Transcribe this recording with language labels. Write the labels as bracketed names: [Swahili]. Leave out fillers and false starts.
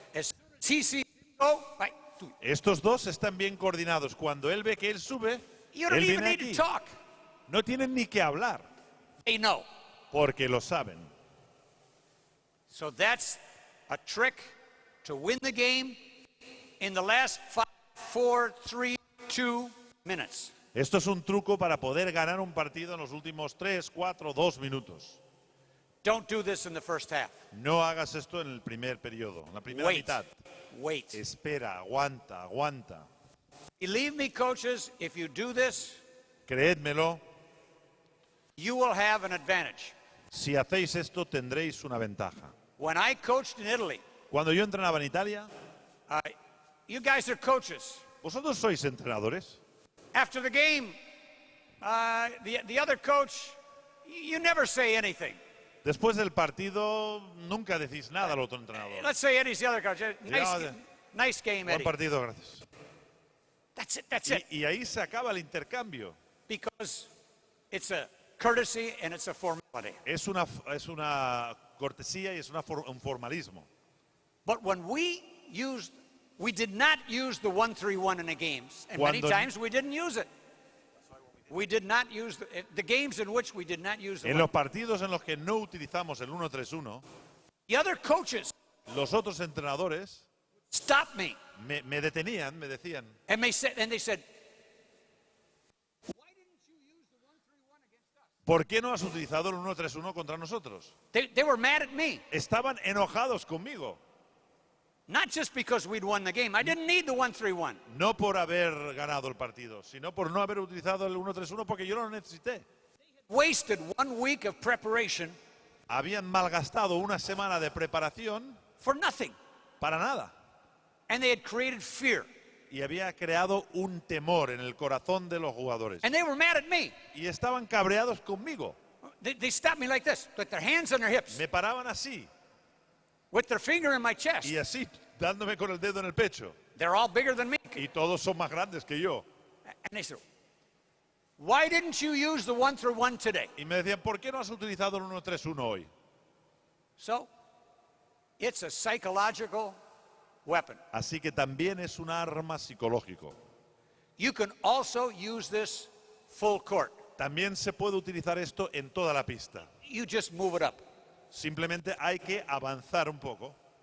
[English] As soon as he sees you go, right, tú. [Spanish] Estos dos están bien coordinados. Cuando él ve que él sube, [English] You don't [Spanish] él [English] even [Spanish] viene [English] need [Spanish] aquí. [English] to talk. [Spanish] No tienen ni que hablar, [English] They know. [Spanish] porque lo saben. [English] So that's a trick to win the game in the last 5, 4, 3, 2 minutes. [Spanish] Esto es un truco para poder ganar un partido en los últimos 3, 4, 2 minutos. [English] Don't do this in the first half. [Spanish] No hagas esto en el primer periodo, en la primera [English] Wait. [Spanish] mitad. [English] Wait. [Spanish] Espera, aguanta, aguanta. [English] Believe me, coaches, if you do this, [Spanish] Creédmelo, [English] you will have an advantage. [Spanish] si hacéis esto tendréis una ventaja. [English] When I coached in Italy, [Spanish] Cuando yo entrenaba en Italia, [English] you guys are coaches. [Spanish] ¿vosotros sois entrenadores? [English] After the game, the other coach, you never say anything. [Spanish] Después del partido nunca decís nada al otro entrenador. [English] Let's say Eddie's the other coach. Nice game, [Spanish] Buen [English] Eddie. [Spanish] partido, gracias. [English] That's it. That's it. [Spanish] Y ahí se acaba el intercambio. [English] Because it's a courtesy and it's a formality. [Spanish] Es una cortesía y es un formalismo. [English] But when we did not use the 1-3-1 in the games, and many times we didn't use it. We did not use the games in which we did not use the [Spanish] En los partidos en los que no utilizamos el 1-3-1, [English] The other coaches [Spanish] los otros entrenadores [English] stopped me [Spanish] me detenían, me decían, [English] and they said, "Why didn't you use the 1-3-1 against us?" [Spanish] ¿por qué no has utilizado el 1-3-1 contra nosotros? [English] They were mad at me, [Spanish] Estaban enojados conmigo, [English] not just because we'd won the game. I didn't need the 1-3-1. [Spanish] no por haber ganado el partido, sino por no haber utilizado el 1-3-1 porque yo no lo necesité. [English] Wasted 1 week of preparation [Spanish] Habían malgastado una semana de preparación [English] for nothing, [Spanish] para nada [English] and they had created fear, [Spanish] y había creado un temor en el corazón de los jugadores. [English] and they were mad at me. [Spanish] Y estaban cabreados conmigo. [English] They stopped me like this, with their hands on their hips, [Spanish] Me paraban así [English] with their finger in my chest. [Spanish] y así, dándome con el dedo en el pecho. [English] They're all bigger than me. [Spanish] Y todos son más grandes que yo. [English] And they said, "Why didn't you use the 1-3-1 today?" [Spanish] Y me decían, ¿por qué no has utilizado el 1-3-1 hoy? [English] So, it's a psychological weapon. [Spanish] Así que también es un arma psicológico. [English] You can also use this full court. [Spanish] También se puede utilizar esto en toda la pista. [English] You just move it up. [Spanish] Simplemente hay que avanzar un poco.